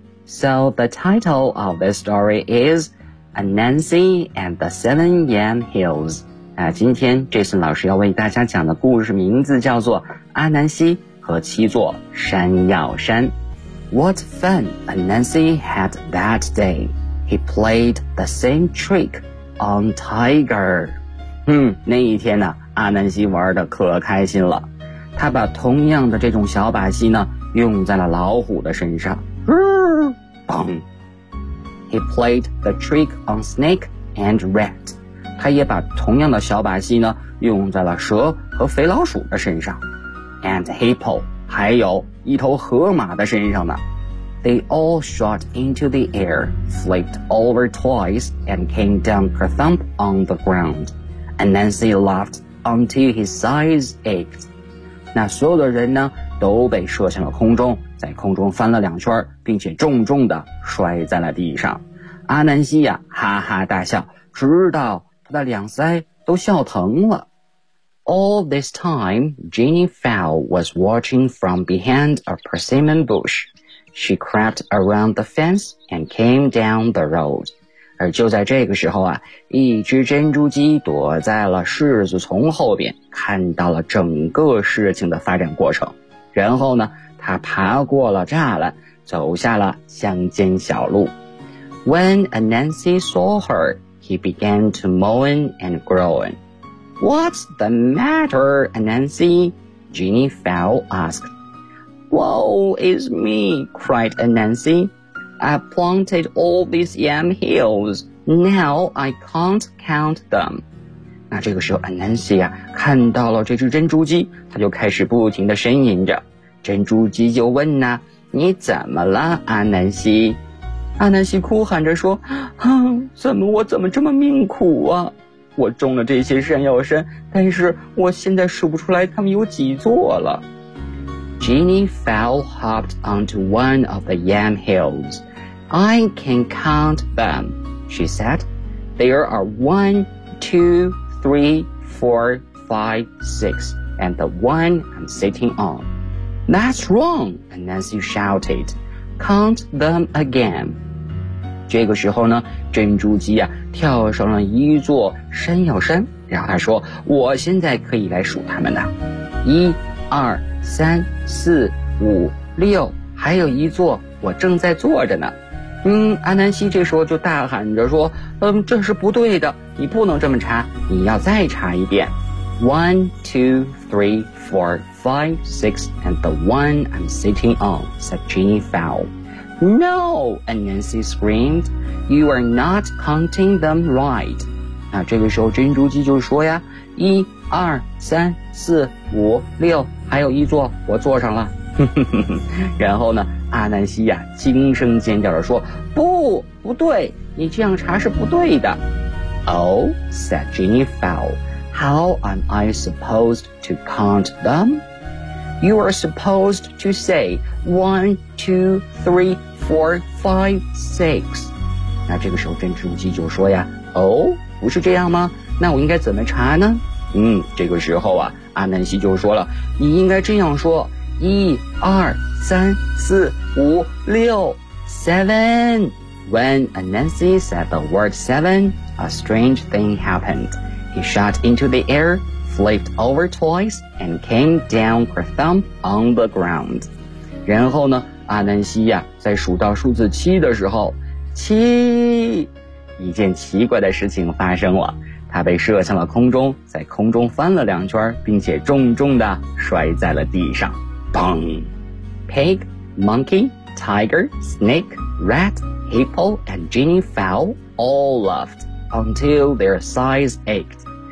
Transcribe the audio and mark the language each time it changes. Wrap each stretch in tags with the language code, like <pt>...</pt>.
<en>So the title of this story is Anansi and the Seven Yam Hills.</en> <zh>今天 Jason 老师要为大家讲的故事名字叫做阿南西和七座山药山。</zh> <en>What fun Anansi had that day. He played the same trick on Tiger.</en> <zh>那一天呢，阿南西玩得可开心了，他把同样的这种小把戏呢用在了老虎的身上。</zh> <en>嘣 ！He played the trick on snake and rat.</en> <zh>他也把同样的小把戏呢用在了蛇和肥老鼠的身上 ，</zh> <en>and hippo</en> <zh>还有一头河马的身上呢。</zh> <en>They all shot into the air, flipped over twice, and came down kerthump on the ground. And Nancy laughed. Until his sides ached.</en> <zh>那所有的人呢都被射向了空中，在空中翻了两圈，并且重重地摔在了地上。阿南西呀，哈哈大笑，直到他的两腮都笑疼了。</zh> <en>All this time, Jenny Fowl was watching from behind a persimmon bush. She crept around the fence and came down the road.</en> <zh>而就在这个时候啊，一只珍珠鸡躲在了柿子丛后边，看到了整个事情的发展过程。然后呢，它爬过了栅栏，走下了乡间小路。</zh> <en>When Anansi saw her, he began to moan and groan. What's the matter, Anansi? Jenny Fowl asked. Woe is me, cried Anansi. I planted all these yam hills. Now I can't count them.</en> <zh>那这个时候 ，Anansi 啊，看到了这只珍珠鸡，他就开始不停地呻吟着。珍珠鸡就问呢：“你怎么了，Anansi？” Anansi 哭喊着说：“哼，我怎么这么命苦啊？我种了这些山药山，但是我现在数不出来它们有几座了。”</zh> <en>Jenny Fowl hopped onto one of the yam hills. I can count them, she said. There are 1, 2, 3, 4, 5, 6, and the one I'm sitting on. That's wrong, Anansi shouted. Count them again.</en> <zh>这个时候呢，珍珠鸡啊，跳上了一座山药山，然后他说，我现在可以来数它们了。一、二、三、四、五、六，还有一座我正在坐着呢。阿南西这时候就大喊着说，这是不对的，你不能这么查，你要再查一遍。</zh> <en>One, two, three, four, five, six, and the one I'm sitting on, said Jenny Fowl. No, Anansi screamed, you are not counting them right.</en> <zh>那这个时候珍珠鸡就说呀，一、二、三、四、五、六，还有一座我坐上了。然后呢，阿南西呀，惊声尖叫着说：“不，不对，你这样查是不对的。”</zh> <en>Oh, said Jenny Fowl, how am I supposed to count them? You are supposed to say 1, 2, 3, 4, 5, 6.</en> <zh>那这个时候真知无忌就说呀：“哦，不是这样吗？那我应该怎么查呢？” 嗯，这个时候啊，阿南西就说了：“你应该这样说，1, 2, 3, 4, 5, 6, 7.</zh> <en>When Anansi said the word 7, a strange thing happened. He shot into the air, flipped over twice, and came down kerthump on the ground.</en> <zh>然后呢，阿南西呀，在数到数字7的时候，七，一件奇怪的事情发生了。他被射向了空中，在空中翻了两圈，并且重重地摔在了地上。砰！</zh> <en>Pig, monkey, tiger, snake, rat, hippo, and Jenny Fowl all laughed until their sides ached.</en>